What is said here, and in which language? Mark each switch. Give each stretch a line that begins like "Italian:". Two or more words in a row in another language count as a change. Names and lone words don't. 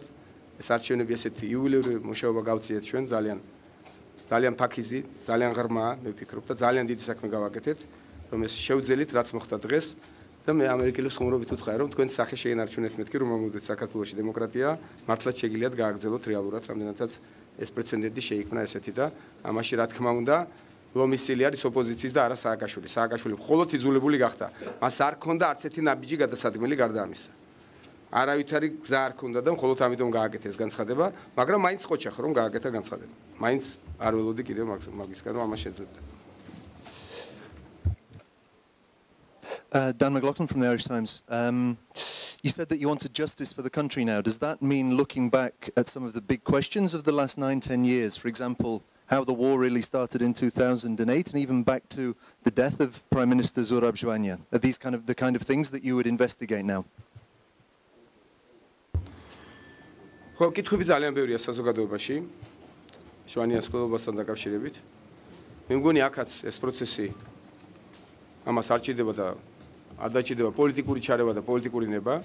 Georgian: ეს არჩევნები ესეთი იუბილეური მუშაობა გავწიეთ ჩვენ ძალიან ფაქიზი, ძალიან ღრმაა, მე ვფიქრობ და ძალიან დიდი საქმე გავაკეთეთ, რომ ეს შევძელით, რაც მოხდა დღეს და მე ამერიკელებს ხუმრობით ვუთხარი, რომ თქვენ სახე შეინარჩუნეთ მეთქი, რომ ამბობდით საქართველოში დემოკრატია, მართლაც შეგიძლიათ გააგრძელოთ რეალურად, რამდენადაც ეს პრეცედენტი შეიქმნა ესეთი და ამაში რა თქმა უნდა ლომის წილი არის ოპოზიციის და არა სააკაშვილი. სააკაშვილი მხოლოდ იძულებული გახდა. მას არ ჰქონდა არც ერთი ნაბიჯი გადასადგმელი გარდა ამისა. არავითარი გზა არ ჰქონდა და მხოლოდ ამიტომ გააკეთა ეს განცხადება, მაგრამ მაინც ყოჩახ რომ გააკეთა განცხადება. მაინც არ ველოდი კიდევ მაგისგან რომ ამას შეძლებდა.
English: Dan McLaughlin from the Irish Times. You said that you wanted justice for the country now. Does that mean looking back at some of the big questions of the last 9-10 years? For example, how the war really started in 2008 and even back to the death of Prime Minister Zurab Zhvania? Are these the kind of things that you would investigate now?
Georgian: ხო, კითხვები ძალიან ბევრია საზოგადოებაში. ჟვანიას ყოლობასთან დაკავშირებით. მე მგონი აქაც ეს პროცესი ამას არ ჭირდება და არ დაჭირდება პოლიტიკური ჩარევა და პოლიტიკური ნება.